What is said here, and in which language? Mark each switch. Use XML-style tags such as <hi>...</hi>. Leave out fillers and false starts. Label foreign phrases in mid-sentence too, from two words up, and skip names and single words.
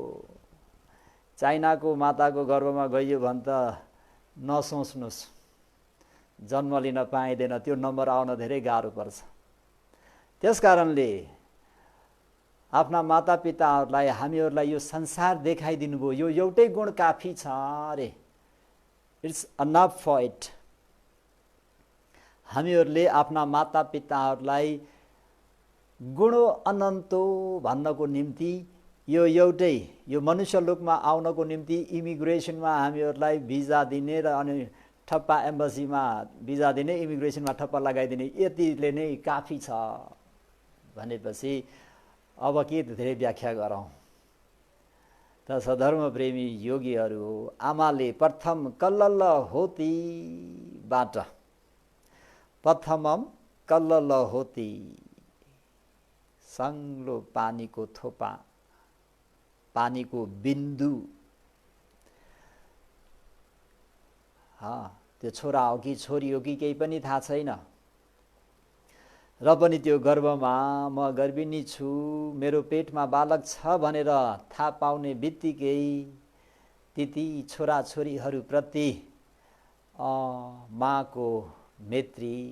<ne>चाइनाको माताको गर्भमा गइयो भने त नसोच्नुस्, जन्म लिन पाइँदैन, त्यो नम्बर आउन धेरै गाह्रो पर्छ। त्यसकारणले आफ्ना मातापिताहरूलाई हामीहरूलाई यो संसार देखाइदिनु भयो, यो एउटै गुण काफी छ अरे,</ne> <en>It's enough for it.</en> <ne>हामीहरूले आफ्ना मातापिताहरूलाई गुणो अनन्तो भन्नको निम्ति यो एउटै, यो मनुष्य लोकमा आउनको निम्ति इमिग्रेसनमा हामीहरूलाई भिजा दिने र अनि ठप्पा एम्बेसीमा भिजा दिने, इमिग्रेसनमा ठप्पा लगाइदिने, यतिले नै काफी छ भनेपछि अब के धेरै व्याख्या गरौँ। त सधर्म प्रेमी योगीहरू हो, आमाले प्रथम कल्लल होतीबाट, प्रथमम कल्लल होती, सङ्लो पानीको थोपा, पानीको बिन्दु, त्यो छोरा हो कि छोरी हो कि केही पनि थाहा छैन, र पनि त्यो गर्भमा म गर्भिणी छु, मेरो पेटमा बालक छ भनेर थाहा पाउने बित्तिकै ती छोराछोरीहरूप्रति माको मेत्री,</ne>